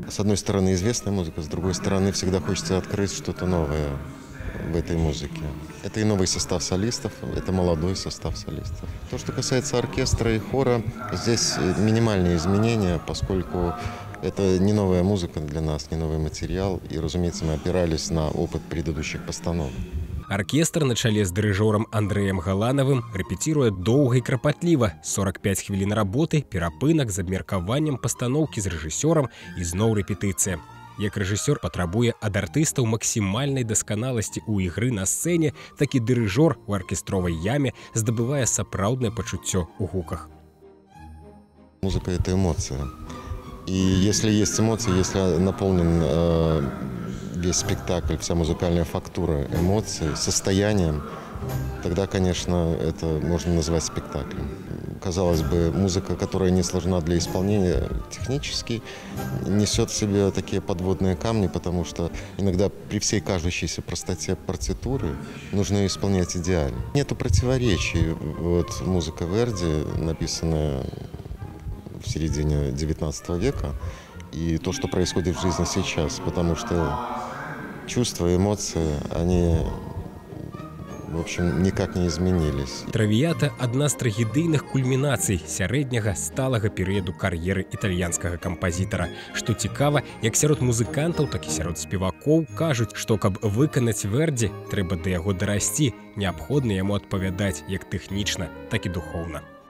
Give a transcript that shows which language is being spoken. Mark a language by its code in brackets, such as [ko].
[ru] С одной стороны известная музыка, с другой стороны всегда хочется открыть что-то новое в этой музыке. Это и новый состав солистов, это молодой состав солистов. То, что касается оркестра и хора, здесь минимальные изменения, поскольку это не новая музыка для нас, не новый материал, и, разумеется, мы опирались на опыт предыдущих постановок. [be] Аркестр на чале з дырыжорам Андрэем Галанавым рэпеціруе доўга і крапатліва, 45 хвілін работы, перапынак з абмеркаваннем пастаноўкі з рэжысёрам і зноў рэпетыцыя. Як рэжысёр патрабуе ад артыстаў максімальнай дасканаласці ў ігры на сцэне, так і дырыжор у аркестровай яме здабывае сапраўднае пачуццё ў гуках. [ru] Музыка — это эмоция. И если есть эмоции, если наполнен весь спектакль, вся музыкальная фактура эмоций, состоянием, тогда, конечно, это можно назвать спектаклем. казалось бы, музыка, которая не сложна для исполнения технически, несет в себе такие подводные камни, потому что иногда при всей кажущейся простоте партитуры нужно исполнять идеально. Нету противоречий. Вот музыка Верди, написанная в середине XIX века, и то, что происходит в жизни сейчас, потому что чувства, эмоции, они, в общем, никак не изменились. [be] Травіята – адна з трагедыйных кульмінацый сярэдняга сталага перыяду кар'еры італьянскага кампазітара. Што цікава, як сярод музыкантаў, так і сярод спевакоў кажуць, што каб выканаць Верді, трэба да яго дарасці, неабходна яму адпавядаць як тэхнічна, так і духоўна.